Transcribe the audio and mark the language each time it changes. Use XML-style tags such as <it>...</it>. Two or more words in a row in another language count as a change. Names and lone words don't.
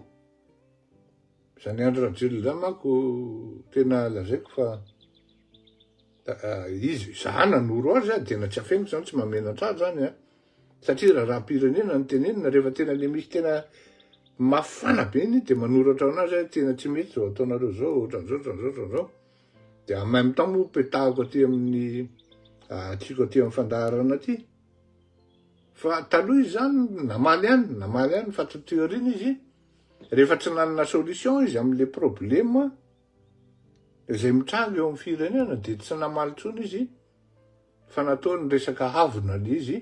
<mg>Zany andro rajela zany manko tena lazaiko fa izy za nanoro azy tena tsy afeniko zany tsy mamenatra azy zany satria raha-pirenena ny tenenina rehefa tena le misy tena mafana be iny dia manoratra anazy tena tsy mety zao ataonareo zao ohatran'izao. Dia</mg> <fr>en même temps</fr> <mg>moa petahako aty amin'ny atsika aty amin'ny fandaharana aty fa taloha izy zany namaly ihany fa théorie izy rehefa tsy nanana solution izy amin'le problème izay mitranga eo amin'ny firenena dia tsy namaly intsony izy fa nataony resaka havona le izy.</mg>